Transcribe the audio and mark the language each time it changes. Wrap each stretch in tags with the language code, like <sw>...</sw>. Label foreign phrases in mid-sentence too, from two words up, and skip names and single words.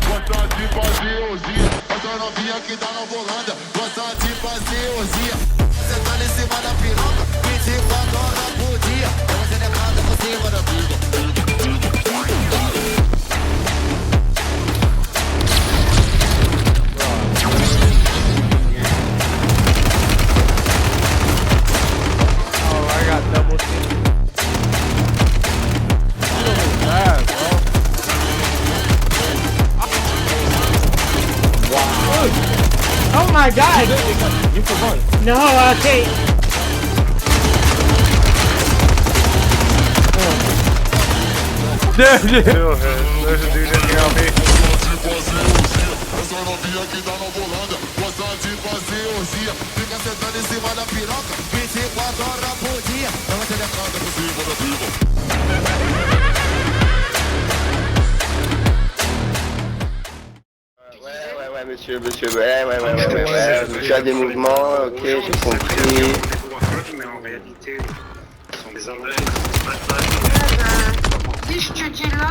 <pt>Essa novinha que tá na volanda, gosta de fazer orgia. Você tá em cima da piroca, 24 horas por dia. Você levanta por cima da pica.</pt> <en>Oh, I got double team. Bad, bro. Oh my god! No, okay. Dude, Still hit. There's a dude in here on me.</en> <pt>Essa novinha que tá na volanda, gosta de fazer orgia. Fica sentando em cima da piroca, 24 horas por dia. Você levanta por cima da pica.</pt> <fr>Ouais, monsieur, monsieur a des mouvements, ok, j'ai compris. Mais en réalité, ce sont des Anglais. Si je te dis là,</fr>